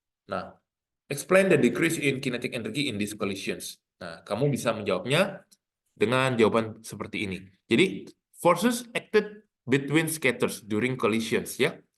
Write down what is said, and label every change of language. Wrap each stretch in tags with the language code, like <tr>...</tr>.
<en>Nah, explain the decrease in kinetic energy in these collisions.</en> <id>Nah, kamu bisa menjawabnya dengan jawaban seperti ini. Jadi,</id> <en>forces acted between skaters during collisions ya.</en>